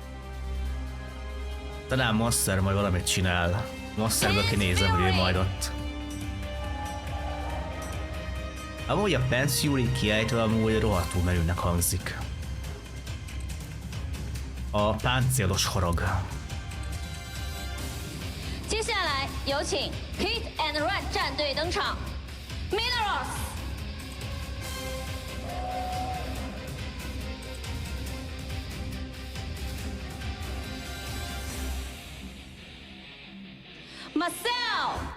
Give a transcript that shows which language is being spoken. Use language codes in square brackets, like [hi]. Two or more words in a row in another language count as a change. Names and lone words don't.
[hu] Talán Monster majd valamit csinál. Monsterből kinézem, hogy ő majd ott. Amúgy a Pensuri kiejtve amúgy rohadtul menőnek hangzik. A páncélos harag. [zh] 接下来有请 Hit and Run 战队登场 ，Mineros。 [hu] Marcel!